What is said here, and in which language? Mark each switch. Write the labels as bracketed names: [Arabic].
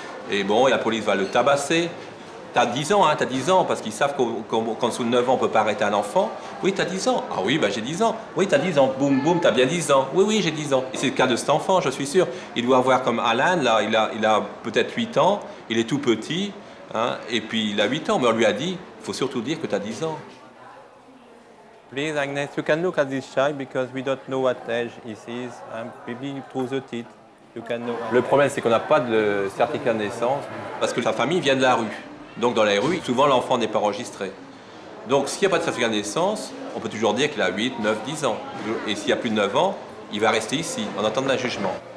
[French] Et bon, et la police va le tabasser. T'as 10 ans, t'as 10 ans, parce qu'ils savent qu'en dessous de 9 ans, on ne peut pas arrêter un enfant. Oui, t'as 10 ans. Ah oui, j'ai 10 ans. Oui, t'as 10 ans. Boum, boum, t'as bien 10 ans. Oui, j'ai 10 ans. Et c'est le cas de cet enfant, je suis sûr. Il doit avoir comme Alan, là, il a peut-être 8 ans, il est tout petit, et puis il a 8 ans, mais on lui a dit, il faut surtout dire que t'as 10 ans. [English] Please, Agnes, you can look at this child because we don't know what age he is, maybe through the teeth. You can know. [French] Le problème, c'est qu'on n'a pas de certificat de naissance, parce que sa famille vient de la rue. Donc dans la rue, souvent l'enfant n'est pas enregistré. Donc s'il n'y a pas de certificat de naissance, on peut toujours dire qu'il a 8, 9, 10 ans. Et s'il y a plus de 9 ans, il va rester ici, en attendant un jugement.